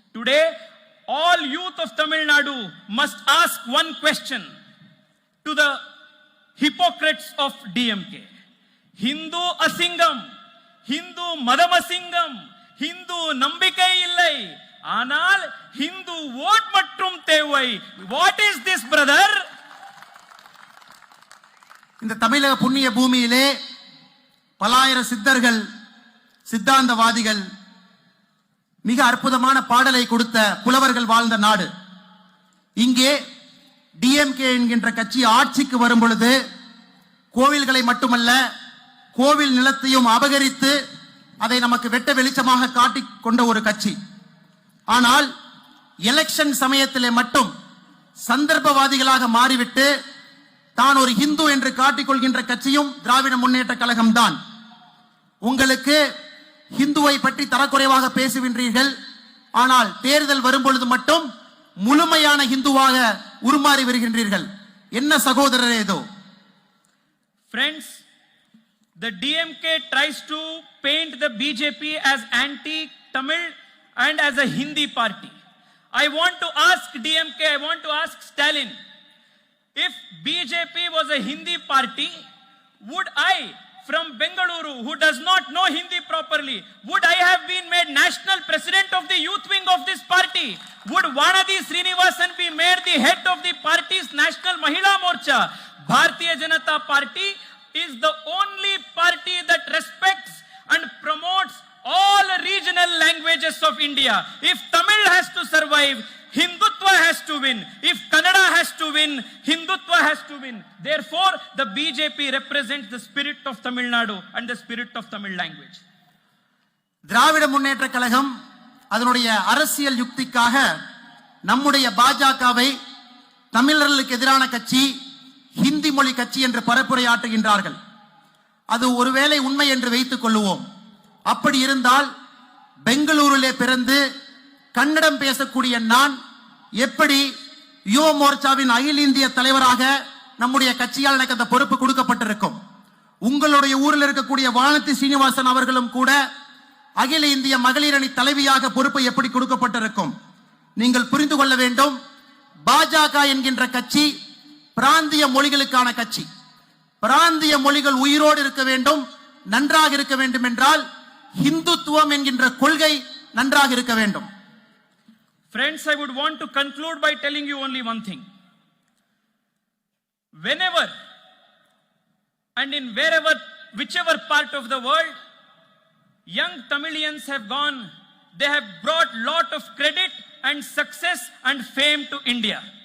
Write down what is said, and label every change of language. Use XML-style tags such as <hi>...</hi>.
<en>Today, all youth of Tamil Nadu must ask one question to the hypocrites of DMK.</en> <ta>Hindu asingam, Hindu madamasingam, Hindu நம்பிக்கை இல்லை, ஆனால்</ta> <en>Hindu vote</en> <ta>மட்டும் தேவை.</ta> <en>What is this, brother?</en> <ta>இந்த தமிழக புண்ணிய பூமியிலே பலாயிர சித்தர்கள், சித்தாந்தவாதிகள், மிக அற்புதமான பாடலை கொடுத்த புலவர்கள் வாழ்ந்த நாடு. இங்கே டிஎம்கே என்கின்ற கட்சி ஆட்சிக்கு வரும் பொழுது கோவில்களை மட்டுமல்ல, கோவில் நிலத்தையும் அபகரித்து அதை நமக்கு வெட்ட வெளிச்சமாக காட்டிக் கொண்ட ஒரு கட்சி. ஆனால் எலெக்ஷன் சமயத்திலே மட்டும் சந்தர்ப்பவாதிகளாக மாறிவிட்டு தான் ஒரு இந்து என்று காட்டிக் கொள்கின்ற கட்சியும் திராவிட முன்னேற்ற கழகம் தான். உங்களுக்கு இந்துவை பற்றி தரக்குறைவாக பேசுகின்றீர்கள், ஆனால் தேர்தல் வரும் பொழுது மட்டும் முழுமையான இந்துவாக உருமாறி வருகின்றீர்கள். என்ன சகோதரரே இதோ?</ta> <en>Friends, the DMK tries to paint the BJP as anti-Tamil and as a Hindi party. I want to ask DMK, I want to ask Stalin, if BJP was a Hindi party, would I, from Bengaluru, who does not know Hindi properly, would I have been made national president of the youth wing of this party? Would Vanadi Srinivasan be made the head of the party's National Mahila Morcha? Bharatiya Janata Party is the only party that respects and promotes all regional languages of India. If Tamil has to survive, Hindutva has to win. If Kannada has to win, Hindutva has to win. Therefore, the BJP represents the spirit of Tamil Nadu and the spirit of Tamil language.</en> <ta>Dravida Munnetra Kazhagam அதனுடைய அரசியல் யுக்திக்காக நம்முடைய பாஜகவை தமிழர்களுக்கு எதிரான கட்சி, ஹிந்தி மொழி கட்சி என்று பரப்புரையாற்றுகின்றார்கள். அது ஒருவேளை உண்மை என்று வைத்துக் கொள்ளுவோம். அப்படி இருந்தால் பெங்களூரிலே பிறந்து கன்னடம் பேசக்கூடிய நான் எப்படி யுவ மோர்ச்சாவின் அகில இந்திய தலைவராக நம்முடைய கட்சியால் எனக்கு அந்த பொறுப்பு கொடுக்கப்பட்டிருக்கும்? உங்களுடைய ஊரில் இருக்கக்கூடிய வானதி சீனிவாசன் அவர்களும் கூட அகில இந்திய மகளிர் அணி தலைவியாக பொறுப்பு எப்படி கொடுக்கப்பட்டிருக்கும்? நீங்கள் புரிந்து கொள்ள வேண்டும், பாஜக என்கின்ற கட்சி பிராந்திய மொழிகளுக்கான கட்சி. பிராந்திய மொழிகள் உயிரோடு இருக்க வேண்டும், நன்றாக இருக்க வேண்டும் என்றால் இந்துத்துவம் என்கின்ற கொள்கை நன்றாக இருக்க வேண்டும்.</ta> <en>Friends, I would want to conclude by telling you only one thing. Whenever and in wherever, whichever part of the world, young Tamilians have gone, they have brought lot of credit and success and fame to India.</en>